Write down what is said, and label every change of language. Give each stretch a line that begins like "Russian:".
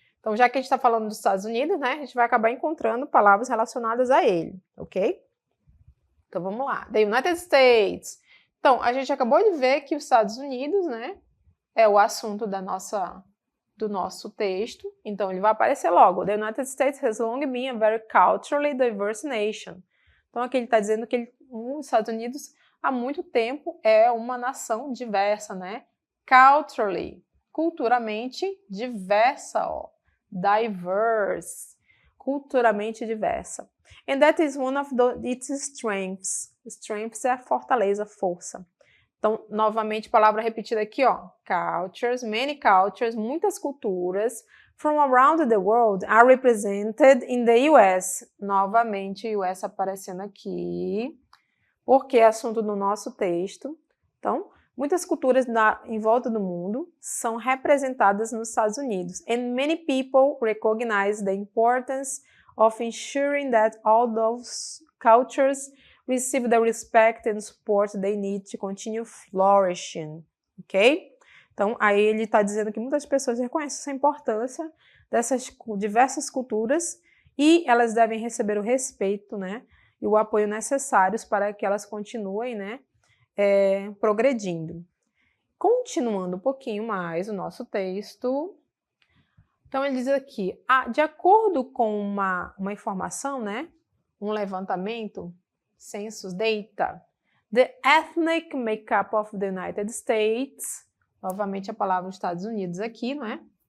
Portuguese: Então, já que a gente está falando dos Estados Unidos, né, a gente vai acabar encontrando palavras relacionadas a ele, ok? Então, vamos lá. The United States. Então, a gente acabou de ver que os Estados Unidos, né, é o assunto do nosso texto. Então, ele vai aparecer logo.
English: The United States has long been a very culturally diverse nation.
Portuguese: Então, aqui ele está dizendo que os Estados Unidos, há muito tempo, é uma nação diversa, né? Culturally, culturalmente diversa, ó. Diverse, culturalmente diversa.
English: And that is one of its strengths.
Portuguese: Strengths é a fortaleza, força. Então, novamente, palavra repetida aqui, ó.
English: Cultures, many cultures,
Portuguese: muitas culturas
English: from around the world are represented in the US.
Portuguese: Novamente, US aparecendo aqui, porque é assunto do nosso texto. Então, muitas culturas em volta do mundo são representadas nos Estados Unidos.
English: And many people recognize the importance of ensuring that all those cultures receive the respect and support they need to continue flourishing, ok?
Portuguese: Então, aí ele está dizendo que muitas pessoas reconhecem essa importância dessas diversas culturas e elas devem receber o respeito, né, e o apoio necessários para que elas continuem, né, progredindo. Continuando um pouquinho mais o nosso texto, então ele diz aqui, de acordo com uma informação, né, um levantamento,
English: Census Data, the ethnic makeup of the United States,
Portuguese: novamente a palavra Estados Unidos aqui, não é?